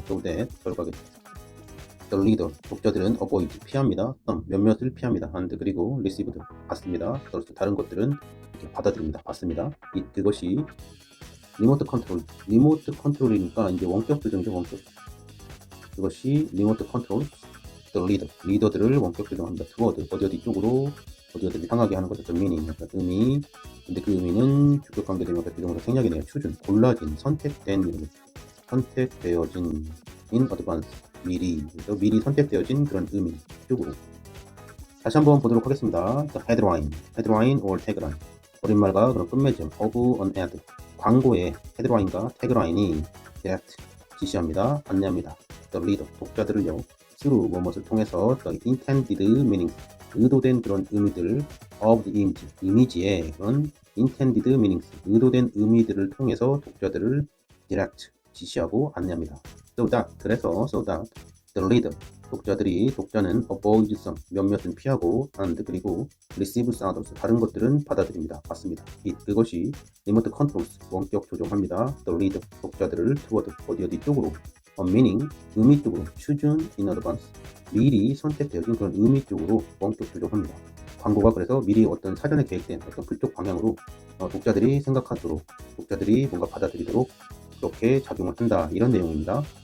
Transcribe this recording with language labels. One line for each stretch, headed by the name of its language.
English: so that
Korean: 결과겠죠.
English: The reader
Korean: 독자들은
English: avoid
Korean: 피합니다. 몇몇을 피합니다.
English: and
Korean: 그리고
English: received
Korean: 받습니다. 다른 것들은 이렇게 받아들입니다. 받습니다. 그것이 리모트 컨트롤이니까 이제 원격 조정이죠. 원격. 그것이 리모트 컨트롤
English: the reader
Korean: 리더들을 원격 조정합니다.
English: toward
Korean: 어디 쪽으로 어디 향하게 하는 거죠.
English: meaning
Korean: 의미. 근데 그 의미는 주격 관계되면서 비동사 생략이네요. 추준 골라진 선택된 선택되어진
English: in advance
Korean: 미리 선택되어진 그런 의미 쪽으로. 다시 한번 보도록 하겠습니다.
English: The headline or tagline
Korean: 머릿말과 그런 끝맺음
English: of an ad
Korean: 광고의 헤드라인과 태그라인이
English: direct
Korean: 지시합니다. 안내합니다. The reader 독자들을요.
English: through
Korean: 무엇을 통해서
English: the intended meanings
Korean: 의도된 그런 의미들
English: of the
Korean: 이미지의 그런
English: intended meanings
Korean: 의도된 의미들을 통해서 독자들을
English: direct
Korean: 지시하고 안내합니다.
English: so that the reader
Korean: 독자는
English: avoid some
Korean: 몇몇은 피하고
English: and
Korean: 그리고
English: receives others
Korean: 다른 것들은 받아들입니다. 받습니다. 그것이
English: remote controls
Korean: 원격 조종합니다.
English: the reader
Korean: 독자들을
English: toward
Korean: 어디 쪽으로
English: meaning
Korean: 의미 쪽으로
English: chosen in advance
Korean: 미리 선택되어진 그런 의미 쪽으로 원격 조종합니다. 광고가 그래서 미리 어떤 사전에 계획된 어떤 그쪽 방향으로 독자들이 생각하도록 독자들이 뭔가 받아들이도록 그렇게 작용을 한다 이런 내용입니다.